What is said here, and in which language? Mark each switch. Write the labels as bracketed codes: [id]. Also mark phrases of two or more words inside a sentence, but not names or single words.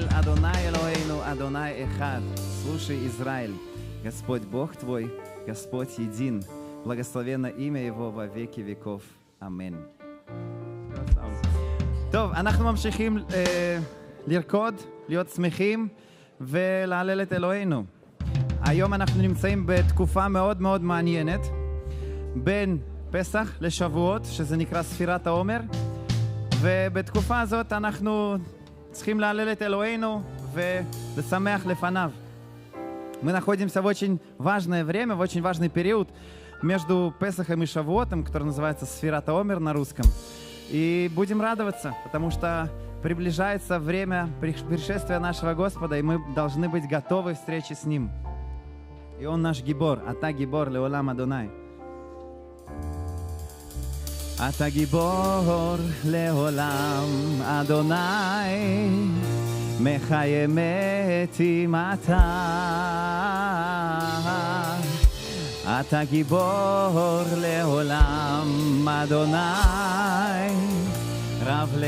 [he] אדוני אלוהינו, אדוני אחד. [ru] Слушай, Израиль, Господь Бог твой, Господь един. Благословенно имя Его во веки веков. Амен. [he] טוב, אנחנו ממשיכים לרקוד, להיות שמחים ולהלל את אלוהינו. היום אנחנו נמצאים בתקופה מאוד מאוד מעניינת, בין פסח לשבועות, שזה נקרא ספירת העומר, ובתקופה הזאת אנחנו צריכים להלל את אלוהינו ולשמח לפניו. [ru] Мы находимся в очень важное время, в очень важный период между Песахом и Шавуотом, который называется [he] ספירת העומר [ru] на русском. И будем радоваться, потому что приближается время пришествия нашего Господа, и мы должны быть готовы к встрече с Ним. И Он наш гибор, [he] אתה גיבור לעולם אדוני. אתה גיבור לעולם אדוני, מחיה מתים אתה גיבור לעולם אדוני רב